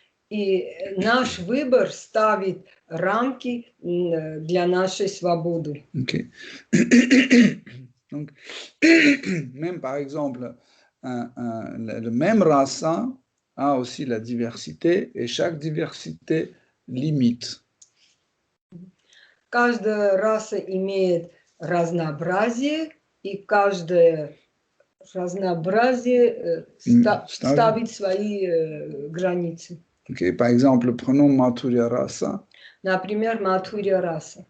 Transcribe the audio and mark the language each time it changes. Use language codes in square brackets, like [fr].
[ru] И наш выбор ставит рамки для нашей свободы. [en] Okay. [fr] Donc, même par exemple, le même rasa a aussi la diversité, et chaque diversité limite. [ru] Каждая раса имеет разнообразие, и каждое разнообразие ставит свои границы. [fr] Okay. Par exemple, prenons Mathurya rasa. [ru] Например, Матхурья раса.